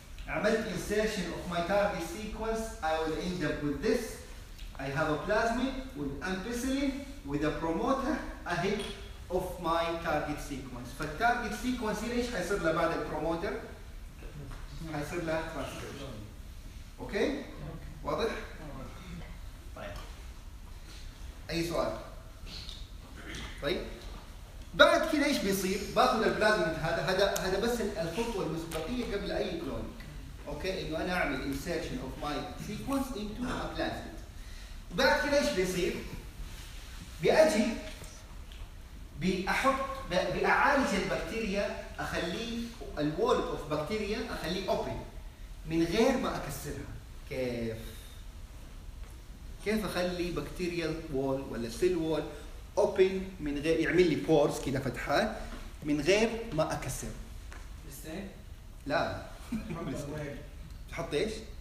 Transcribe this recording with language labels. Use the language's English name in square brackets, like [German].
[Arabic] عملت [English] insertion of my target sequence, I will end up with this. I have a plasmid with ampicillin with a promoter ahead of my target sequence. But target sequence [Arabic] ليش حيصير له بعد البروموتر؟ حيصير له transcription. Okay؟ واضح؟ طيب. أي سؤال؟ طيب. بعد كده إيش بيصير؟ باخذ البلازميد هذا، هذا بس الخطوة المسبقية قبل أي كلون. اوكي انه انا اعمل [English] insertion of my sequence into a plasmid. [Arabic] بعد كده ايش بيصير؟ باجي بحط باعالج البكتيريا، اخليه [English] الوول of bacteria [Arabic] اخليه اوبن من غير ما اكسرها. كيف اخلي بكتيريا وول ولا [English] cell wall open [Arabic] من غير يعمل لي بورز كده فتحات من غير ما اكسر؟ لا تحط ايش؟